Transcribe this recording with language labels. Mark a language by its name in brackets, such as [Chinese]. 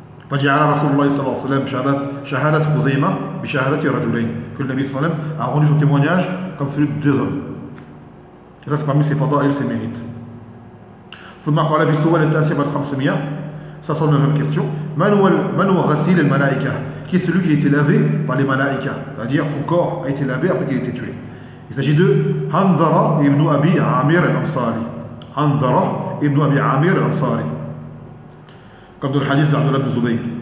[Arabic] فجعل رسول الله صلى الله عليه وسلم شهادة خزيمة بشهادة رجلين. كل نبي صلى الله عليه وسلم [French] a rendu son témoignage comme celui de deux hommes. Et ça, c'est parmi ses fadaïl, ses mérites. [Arabic] ثم قال في السؤال التاسع والخمسمية 509 question. من هو غسيل الملائكة؟ [French] Qui est celui qui a été lavé par les malaïka? C'est-à-dire son corps a été lavé après qu'il ait été tué. Il s'agit de Hanzara ibn Abi Amir al-Ansari. Hanzara ibn Abi Amir al-Ansari. Comme dans le hadith d'Abdullah ibn Zubayr.